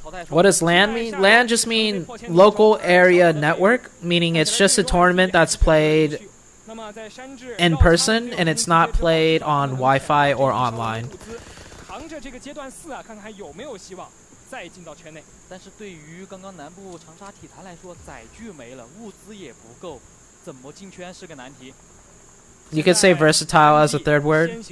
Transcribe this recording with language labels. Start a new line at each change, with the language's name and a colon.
English: What does LAN mean? LAN just mean local area network, meaning it's just a tournament that's played in person and it's not played on Wi-Fi or online.
Chinese: 扛着这个阶段4啊，看看还有没有希望再进到圈内。但是对于刚刚南部长沙体坛来说，载具没了，物资也不够，怎么进圈是个难题。
English: You could say versatile as a third word.